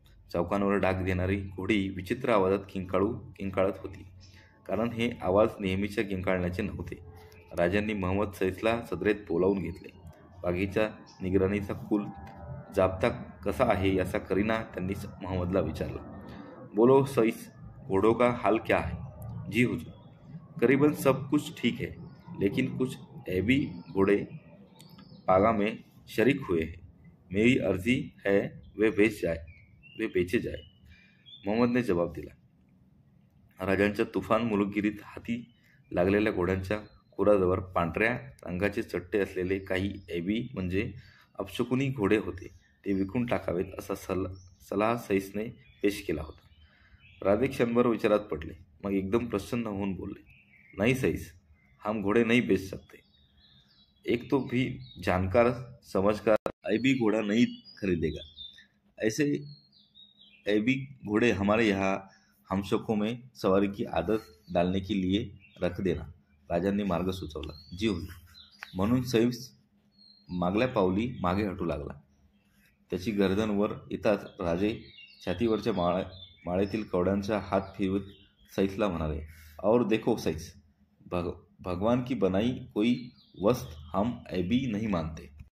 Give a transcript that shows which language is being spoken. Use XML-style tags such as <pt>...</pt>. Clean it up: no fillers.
<mr>चौकांवर डाग देणारी घोडी विचित्र आवाजात किंकाळत होती, कारण हे आवाज नेहमीच्या किंकाळण्याचे नव्हते. राजांनी महम्मद सईसला सदरेत बोलावून घेतले. बागेच्या निगराणीचा कुल जाब्ता कसा आहे याचा करीना त्यांनी महम्मदला विचारला.</mr> <hi>बोलो सईस, घोड़ों का हाल क्या है? जी हुजूर, करीबन सब कुछ ठीक है, लेकिन कुछ ऐबी घोड़े पागा में शरीक हुए हैं. मेरी अर्जी है वे बेचे जाए.</hi> <mr>मोहम्मदने जवाब दिला. राजांच्या तुफान मुलुगिरीत हाती लागलेल्या घोड्यांच्या खुराजवळ पांढऱ्या रंगाचे चट्टे असलेले काही ऐबी म्हणजे अपशकुनी घोडे होते. ते विकून टाकावेत असा सल्ला सईसने पेश केला होता. राजे क्षणभर विचारात पडले, मग एकदम प्रसन्न होऊन बोलले,</mr> <hi>नहीं सईस, हम घोड़े नहीं बेच सकते. एक तो भी जानकार समझकर ऐबी घोड़ा नहीं खरीदेगा. ऐसे ऐबी घोड़े हमारे यहाँ हमशकों में सवारी की आदत डालने के लिए रख देना.</hi> <mr>राजांनी मार्ग सुचवला.</mr> <hi>जी हुजूर.</hi> <mr>म्हणून सईस मागल्या पावली मागे हटू लागला. त्याची गर्दन वर येताच राजे छातीवरच्या माळेतील कवड्यांचा हात फिरवत सईसला म्हणाले,</mr> <hi>और देखो सईस, भगवान की बनाई कोई वस्त हम ऐबी नहीं मानते.</hi>